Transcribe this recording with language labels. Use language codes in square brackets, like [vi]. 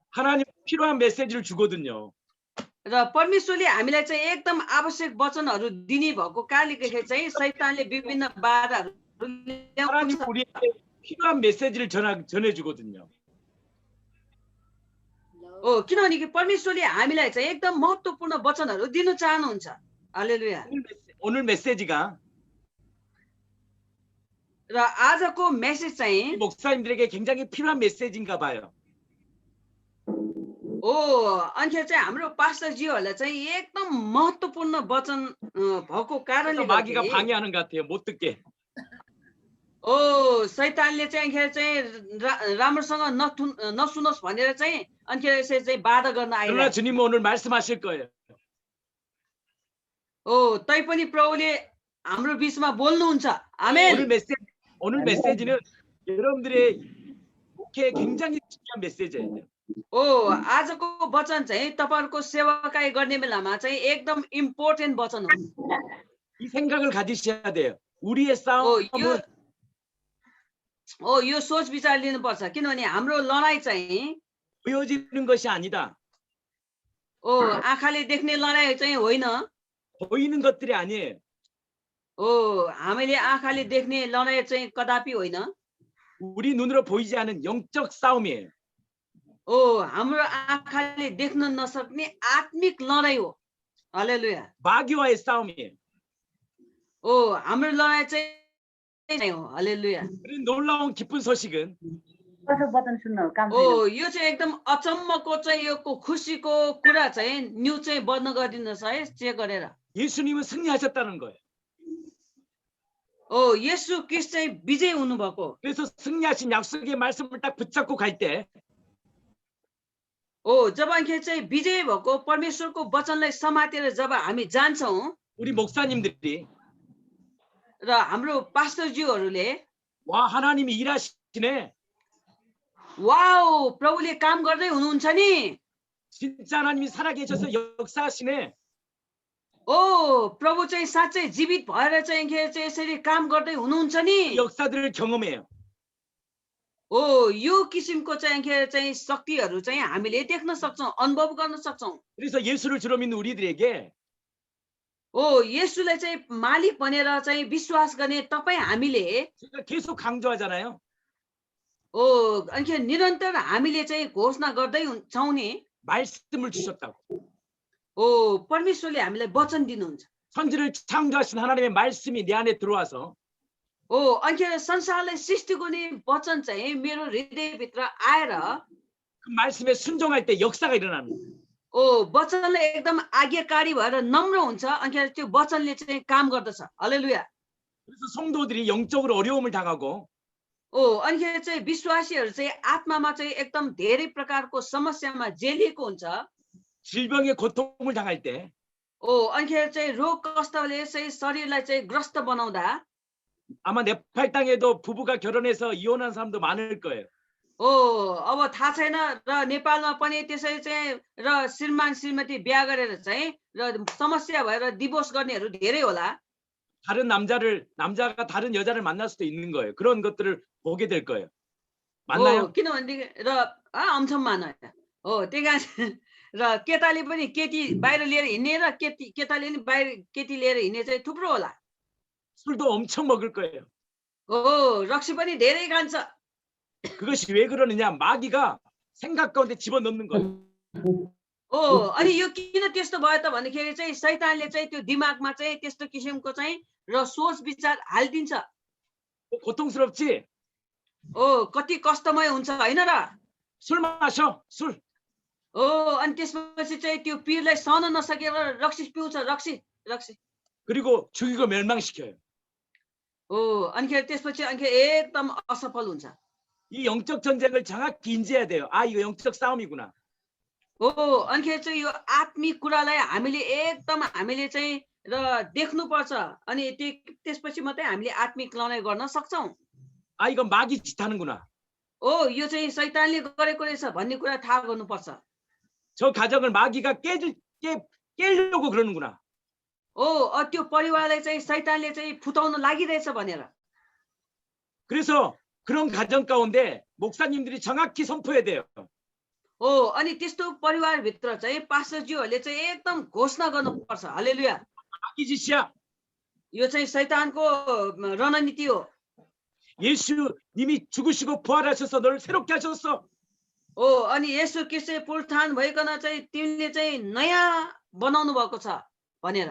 [ko] 하나님 필요한 메시지를 주거든요. [ne] र परमेश्वरले हामीलाई चाहिँ एकदम आवश्यक वचनहरू दिने भएको कारणले गर्दाखेरि चाहिँ शैतानले विभिन्न बाधाहरू [ko] 하나님 [ne] ल्याउँछ। [ko] 우리에게 필요한 메시지를 전해주거든요. [ne] किनभने परमेश्वरले हामीलाई चाहिँ एकदम महत्त्वपूर्ण वचनहरू दिनु चाहनुहुन्छ। हालेलुया। [ko] 오늘 메시지가 [ne] र आजको मेसेज चाहिँ [ko] 목사님들에게 굉장히 필요한 메시지인가 봐요. [ne] अन्त चाहिँ हाम्रो पास्टरजीहरूलाई चाहिँ एकदम महत्त्वपूर्ण वचन भएको कारणले [ko] 마귀가 [ne] गर्दाखेरि [ko] 방해하는 것 같아요. 못 듣게. [ne] शैतानले चाहिँ अनिखेर चाहिँ राम्रोसँग नसुनोस् भनेर चाहिँ अनिखेर यसरी चाहिँ बाधा गर्न [ko] 그러나 [ne] आइरहेको छ। [ko] 주님은 오늘 말씀하실 거예요. [ne] तैपनि प्रभुले हाम्रो बीचमा बोल्नुहुन्छ। आमेन। [ko] 오늘 메시지는 여러분들의 목회에 굉장히 중요한 메시지예요. [ne] आजको वचन चाहिँ तपाईहरुको सेवाकाई गर्ने बेलामा चाहिँ एकदम इम्पोर्टेन्ट वचन हो। [ko] 이 생각을 가지셔야 돼요. 우리의 싸움은 [ne] यो सोच विचार लिनुपर्छ किनभने हाम्रो लडाई चाहिँ [ko] 보여지는 것이 아니다. [ne] आँखाले देख्ने लडाई चाहिँ होइन। [ko] 보이는 것들이 아니에요. [ne] हामीले आँखाले देख्ने लडाइँ चाहिँ कदापि होइन। [ko] 우리 눈으로 보이지 않은 영적 싸움이에요. [ne] हाम्रो आँखाले देख्न नसक्ने आत्मिक लडाइँ हो। हालेलुया। [ko] 마귀와의 싸움이에요. [ne] हाम्रो लडाइँ चाहिँ हो। हालेलुया। [ko] 그런 놀라운 기쁜 소식은 [ne] वचन सुन्न काम छैन। यो चाहिँ एकदम अचम्मको चाहिँ यो खुसीको कुरा चाहिँ न्युज चाहिँ बन्द गरिदिनुहोस् है, चेक गरेर। [ko] 예수님은 승리하셨다는 거예요. [ne] येशू क्रिस्ट चाहिँ विजय हुनुभएको। [ko] 그래서 승리하신 약속의 말씀을 딱 붙잡고 갈 때 [ne] जब अनि चाहिँ विजय भएको परमेश्वरको वचनलाई समातेर जब हामी जान्छौँ [ko] 우리 목사님들이 [ne] र हाम्रो पास्टरज्यूहरूले [ko] 와 하나님이 일하시네. [ne] वाउ प्रभुले काम गर्दै हुनुहुन्छ नि। [ko] 진짜 하나님이 살아계셔서 역사하시네. [ne] प्रभु चाहिँ साँच्चै जीवित भएर चाहिँ यसरी काम गर्दै हुनुहुन्छ नि। [ko] 역사들을 경험해요. [ne] यो किसिमको चाहिँ शक्तिहरू चाहिँ हामीले देख्न सक्छौँ, अनुभव गर्न सक्छौँ। [ko] 그래서 예수를 주로 믿는 우리들에게 [ne] येशूलाई चाहिँ मालिक भनेर चाहिँ विश्वास गर्ने तपाईँ हामीले [ko] 제가 계속 강조하잖아요. [ne] अनि निरन्तर हामीले चाहिँ घोषणा गर्दै छौँ नि। [ko] 말씀을 주셨다고. [ne] परमेश्वरले हामीलाई वचन दिनुहुन्छ। [ko] 천지를 창조하신 하나님의 말씀이 내 안에 들어와서 [ne] अनि संसारलाई सृष्टि गर्ने वचन चाहिँ मेरो हृदयभित्र आएर [ko] 그 말씀에 순종할 때 역사가 일어납니다. [ne] वचनलाई एकदम आज्ञाकारी भएर नम्र हुन्छ। अनि त्यो वचनले चाहिँ काम गर्दछ। हालेलुया। [ko] 그래서 성도들이 영적으로 어려움을 당하고 [ne] अनि चाहिँ विश्वासीहरू चाहिँ आत्मामा चाहिँ एकदम धेरै प्रकारको समस्यामा जेलिएको हुन्छ। [ko] 질병의 고통을 당할 때 [ne] अनि चाहिँ रोग कष्टले चाहिँ शरीरलाई चाहिँ ग्रस्त बनाउँदा [ko] 아마 네팔 땅에도 부부가 결혼해서 이혼한 사람도 많을 거예요. [ne] अब थाहा छैन र नेपालमा पनि त्यसै चाहिँ र श्रीमान श्रीमती बिहा गरेर चाहिँ र समस्या भएर डिभोर्स गर्नेहरू धेरै होला। [ko] 다른 남자가 다른 여자를 만날 수도 있는 거예요. 그런 것들을 보게 될 거예요. 맞나요? [ne] किनभनेदेखि र अम्छम मानव त्यही कारण र केटाले पनि केटी बाहिर लिएर हिँड्ने र केटाले पनि बाहिर केटी लिएर हिँड्ने चाहिँ थुप्रो होला। [ko] 술도 엄청 먹을 거예요. [ne] रक्सी पनि धेरै खान्छ। [ko] 그것이 왜 그러느냐? 마귀가 생각 가운데 집어넣는 거예요. [ne] अनि यो किन त्यस्तो भयो त भन्दाखेरि चाहिँ शैतानले चाहिँ त्यो दिमागमा चाहिँ त्यस्तो किसिमको चाहिँ र सोच विचार हालिदिन्छ। [ko] 고통스럽지? [ne] कति कष्टमय हुन्छ होइन र। [ko] 술 마셔. 술. [ne] अनि त्यसपछि चाहिँ त्यो पिरलाई सहन नसकेर रक्सी पिउँछ। रक्सी [ko] 그리고 죽이고 멸망시켜요. [ne] अनि त्यसपछि एकदम असफल हुन्छ। [ko] 이 영적 전쟁을 정확히 인지해야 돼요. 아, 이거 영적 싸움이구나. [ne] अनि चाहिँ यो आत्मिक कुरालाई हामीले चाहिँ र देख्नुपर्छ। अनि त्यसपछि मात्रै हामीले आत्मिक लडाइँ गर्न सक्छौँ। [ko] 아, 이거 마귀 짓하는구나. [ne] यो चाहिँ शैतानले गरेको रहेछ भन्ने कुरा थाहा गर्नुपर्छ। [ko] 저 가정을 마귀가 깨려고 그러는구나. [ne] त्यो परिवारलाई चाहिँ शैतानले चाहिँ फुटाउन लागिरहेछ भनेर। [ko] 그래서 그런 가정 가운데 목사님들이 정확히 선포해야 돼요. [ne] अनि त्यस्तो परिवारभित्र चाहिँ पास्टरज्यूहरूले चाहिँ एकदम घोषणा गर्नुपर्छ। हालेलुया। [ko] 마귀 짓이야. [ne] यो चाहिँ शैतानको रणनीति हो। [ko] 예수님이 죽으시고 부활하셔서 너를 새롭게 하셨어. [ne] अनि येशू ख्रीष्ट पुनरुत्थान भइकन चाहिँ तिमीले चाहिँ नयाँ बनाउनु भएको छ भनेर